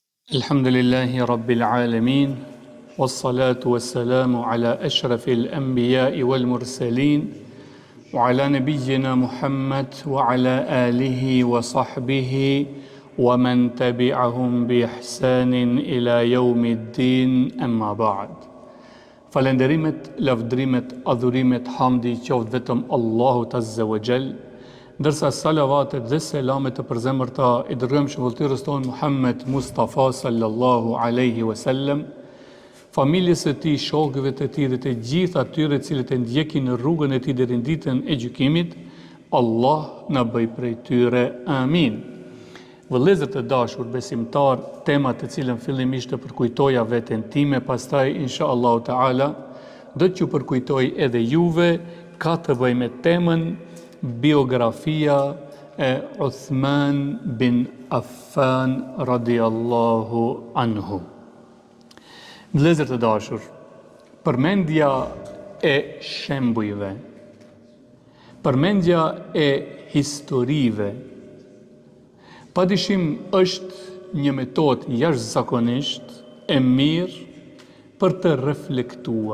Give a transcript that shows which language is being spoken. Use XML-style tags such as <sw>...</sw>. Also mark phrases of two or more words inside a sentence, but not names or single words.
<ar>الحمد لله رب العالمين والصلاة والسلام على أشرف الأنبياء والمرسلين وعلى نبينا محمد وعلى آله وصحبه ومن تبعهم بإحسان إلى يوم الدين أما بعد.</ar> <sq>Falenderimet, lavdrimet, adhurimet, hamdi qoftë vetëm Allahut</sq> <ar>عز وجل,</ar> <sq>ndërsa salavatet dhe selamet të përzemërta i dërgojmë shëmbulltirës tonë Muhammed Mustafa</sq> <ar>صلى الله عليه وسلم,</ar> <sq>familjes së tij, shokëve të tij dhe të gjithë atyre cilët e ndjekin në rrugën e tij deri në ditën e gjykimit. Allah na bëj prej tyre. Amin. Vëllezër të dashur besimtar, tema të cilën fillimisht të përkujtoja veten time, pastaj</sq> <ar>إن شاء الله تعالى</ar> <sq>do t'ju përkujtoj edhe juve, ka të bëjë me temën biografia e Uthman bin Affan</sq> <ar>رضي الله عنه.</ar> <sq>Vëllezër të dashur, përmendja e shembujve, përmendja e historive, padyshim është një metodë jashtëzakonisht e mirë për të reflektuar.</sq>